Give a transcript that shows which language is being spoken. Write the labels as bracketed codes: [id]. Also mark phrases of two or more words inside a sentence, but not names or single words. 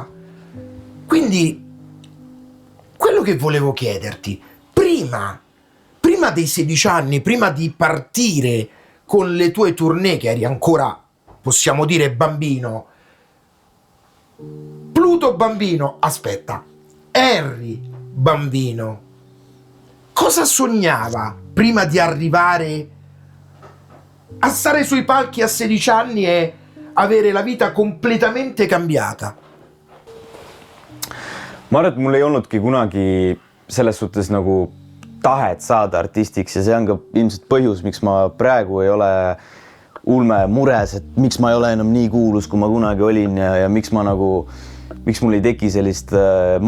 [it] Quindi quello che volevo chiederti, prima dei 16 anni, prima di partire con le tue tournée, che eri ancora, possiamo dire, bambino, Pluto bambino, aspetta, Henry bambino, cosa sognava prima di arrivare a stare sui palchi a 16 anni e avere la vita completamente cambiata? [et] ma arvan, et mul ei olnudki kunagi selles suhtes nagu tahet saada artistiks ja see on ka ilmselt põhjus, miks ma praegu ei ole ulme mures, et miks ma ei ole enam nii kuulus, kui ma kunagi olin ja miks mul ei teki sellist masendust